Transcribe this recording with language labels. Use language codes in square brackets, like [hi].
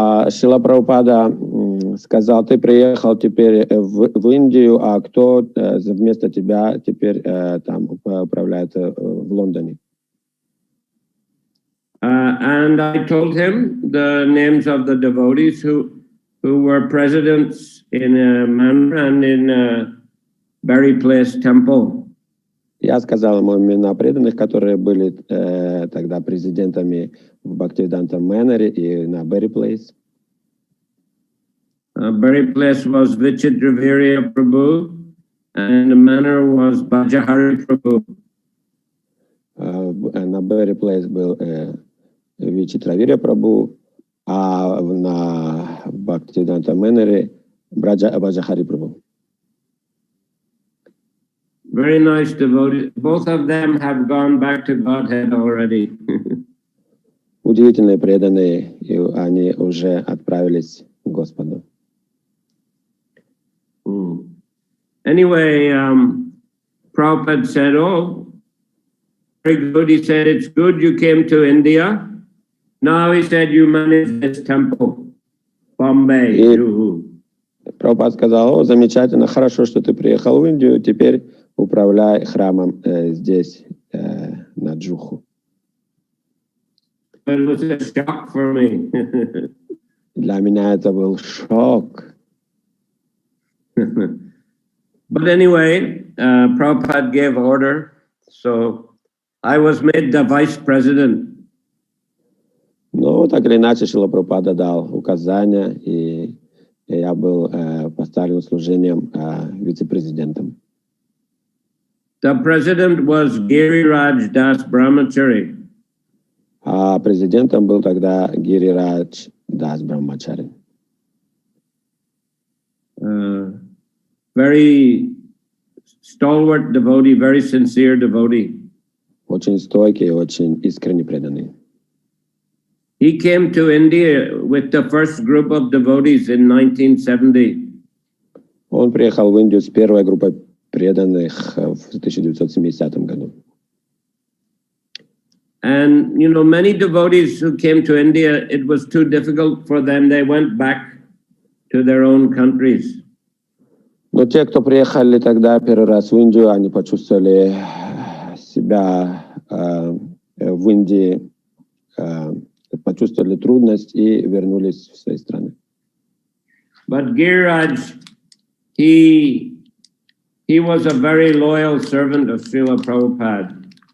[ru] Шрила Прабхупада сказал, ты приехал теперь в Индию, а кто вместо тебя теперь там управляет в Лондоне? [en] And I told him the names of the devotees who were presidents in Manor and in Berry Place Temple. [ru] Я сказал ему имена преданных, которые были тогда президентами в Бхактивиданта Мэноре и на Берри Плейс. [en] Berry Place was Vichitravirya Prabhu and the Manor was Bhajahari Prabhu. [ru] На Берри Плейс был Вичитравирья Прабху, а на Бхактивиданта Мэноре Бхаджахари Прабху. [en] Very nice devotees. Both of them have gone back to Godhead already. [ru] Удивительные преданные, и они уже отправились к Господу. [en] Anyway, Prabhupada said, oh, very good. He said, it's good you came to India. Now he said, you manage this temple, Bombay. [ru] Прабхупад сказал, о, замечательно, хорошо, что ты приехал в Индию, теперь управляй храмом здесь, на Джуху. [en] It was a shock for me. [ru] Для меня это был шок. [en] But anyway, Prabhupada gave order, so I was made the vice president. [ru] Ну, так или иначе, Шрила Прабхупада дал указания, и я был поставлен служением вице-президентом. [en] The president was Giriraj Das Brahmachari. [ru] А президентом был тогда Гирирадж Дас Брахмачари. [en] Very stalwart devotee, very sincere devotee. [ru] очень стойкие, очень искренне преданные. [en] He came to India with the first group of devotees in 1970. [ru] Он приехал в Индию с первой группой преданных в 1970 году. [en] And, you know, many devotees who came to India, it was too difficult for them. They went back to their own countries. [ru] Но те, кто приехали тогда первый раз в Индию, они почувствовали себя в Индии, почувствовали трудность и вернулись в свои страны. [en] But Giriraj, he was a very loyal servant of Srila Prabhupada.